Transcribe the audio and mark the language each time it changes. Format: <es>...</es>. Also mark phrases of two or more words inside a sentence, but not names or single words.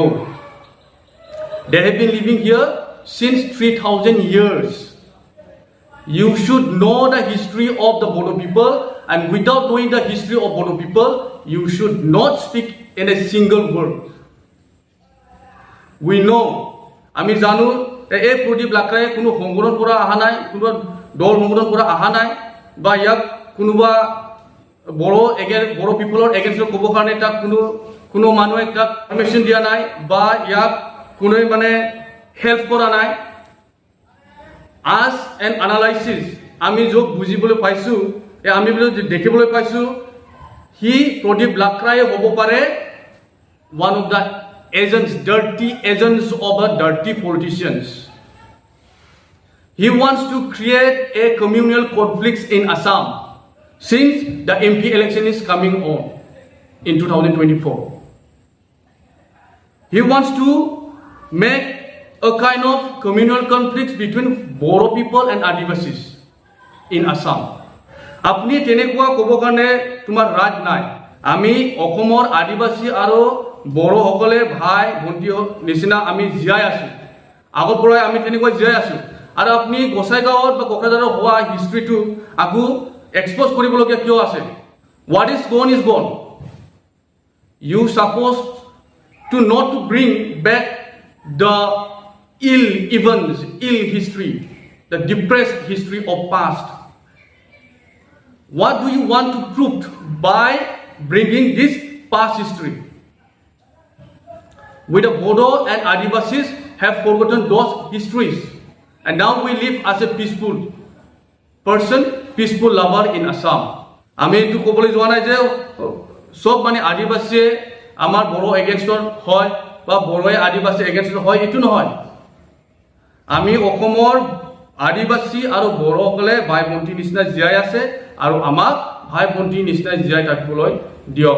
<en>They have been living here since 3,000 years. You should know the history of the Bodo people, and without knowing the history of Bodo people, you should not speak in a single word. We know,</en> <as>আমি জানো এই প্ৰদীপ লাকৰাই কোনো সংগঠনৰ পৰা অহা নাই, কোনো দল সংগঠনৰ পৰা অহা নাই, বা ইয়াক কোনোবা বড়ো পিপলৰ এগেইনষ্টত ক'ব কাৰণে তাক কোনো মানুহে তাক পাৰমিশ্যন দিয়া নাই বা ইয়াক কোনোৱে মানে হেল্প কৰা নাই।</as> <en>As an analysis,</en> <as>আমি য'ত বুজিবলৈ পাইছোঁ, আমি দেখিবলৈ পাইছোঁ, প্ৰদীপ লাকৰাই হ'ব পাৰে</as> <en>one of the agents, dirty agents of the dirty politicians. He wants to create a communal conflict in Assam since the MP election is coming on in 2024. He wants to make a kind of communal conflict between Bodo people and Adivasis in Assam.</en> <as>আপুনি তেনেকুৱা ক'ব কাৰণে তোমাৰ ৰাজ নাই. আমি অসমৰ আদিবাসী আৰু বড়ো সকলে ভাই ভণ্টি নিচিনা আমি জীয়াই আছো. আগৰ পৰাই আমি তেনেকুৱা জীয়াই আছো. আৰু আপুনি গোসাইগাঁও বা কোকৰাঝাৰ হোৱা history টো আকৌ expose কৰিবলগীয়া কিয় আছে.</as> <en>What is gone is gone. You supposed to not to bring back the ill events, ill history, the depressed history of past. What do you want to prove by bringing this past history? With the Bodo and Adivasis have forgotten those histories, and now we live as a peaceful person, peaceful lover in Assam.</en> <as>আমি এইটো ক'বলৈ যোৱা নাই যে সব মানে আদিবাসী আমাৰ বড়ো এগেইনষ্টৰ হয় বা বড়োৱে আদিবাসী এগেইনষ্টৰ হয়, এইটো নহয়। আমি অসমৰ আদিবাসী আৰু বড়োসকলে ভাই ভণ্টি নিচিনা জীয়াই আছে আৰু আমাক ভাই ভণ্টি নিচিনা জীয়াই থাকিবলৈ দিয়ক।</as>